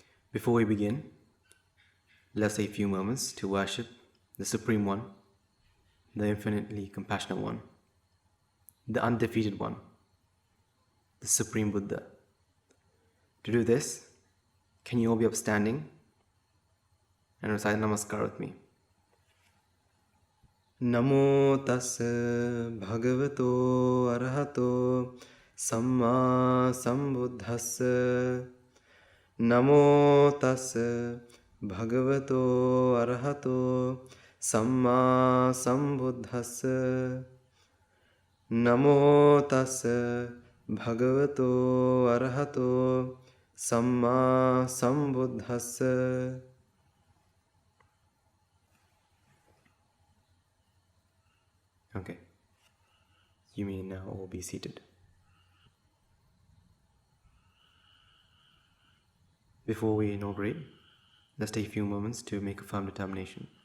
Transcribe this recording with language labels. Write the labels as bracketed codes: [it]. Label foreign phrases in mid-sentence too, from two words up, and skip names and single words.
[en] Before we begin, let's take a few moments to worship the Supreme One, the infinitely compassionate One, the undefeated One, the Supreme Buddha. To do this, can you all be upstanding and recite Namaskar with me? [pi] Namo tassa bhagavato arahato samma sambuddhassa. Namo tassa bhagavato arahato samma sambuddhassa. Namo tassa bhagavato arahato samma sambuddhassa. [en] Okay, you may now all be seated. Before we inaugurate, let's take a few moments to make a firm determination.